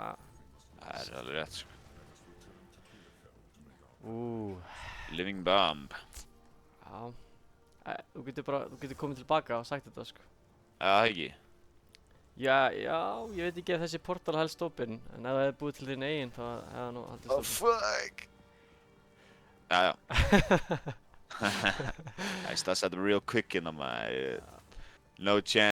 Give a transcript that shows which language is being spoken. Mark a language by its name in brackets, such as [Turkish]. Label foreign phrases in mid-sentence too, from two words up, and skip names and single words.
[Icelandic] Það er alveg rétt, sko. Living Bomb. Já. Þú getur komið tilbaka og sagt þetta, sko. Já, það ekki. Já, ég veit ekki ef þessi portal helst opinn, en ef það hefði búið til þín eigin, þá hefði það nú haldist opinn. Fuck! Já. [English] I started real quick in on my... No chance.